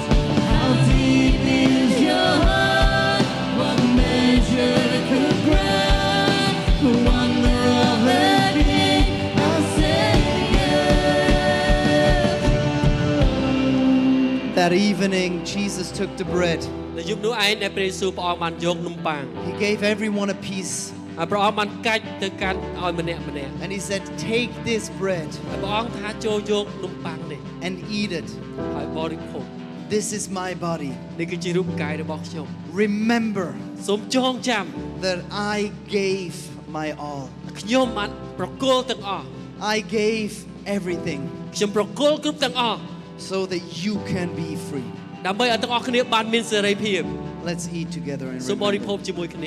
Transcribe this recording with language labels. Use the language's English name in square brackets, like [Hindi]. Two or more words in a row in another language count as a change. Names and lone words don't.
[English] How deep is your heart? What measure could grasp the wonder of the King, our Savior? That evening, Jesus took the bread. [Khmer] នៅយប់នោះឯងដែលព្រះយេស៊ូវព្រះអង្គបានយកនំប៉័ង [English] He gave everyone a piece. [Khmer] ហើយព្រះអង្គបានកាច់ទៅកាន់ឲ្យម្នាក់ [English] And he said, take this bread [Khmer] ហើយព្រះអង្គថាចូលយកនំប៉័ងនេះ [English] and eat it. [Khmer] ហើយបរិភោគ [English] This is my body. [Khmer] នេះគឺជារូបកាយរបស់ខ្ញុំ [English] Remember [Khmer] សូមចងចាំ [English] that I gave my all. [Khmer] ខ្ញុំបានប្រគល់ទាំងអស់ [English] I gave everything [Khmer] ខ្ញុំប្រគល់គ្រប់ទាំងអស់ [English] so that you can be free. [Khmer] ដើម្បីឲ្យទាំងអស់គ្នាបានមានសេរីភាព [English] Let's eat together and [Khmer] សូមបរិភោគ [English] remember. [Khmer] ជាមួយគ្នា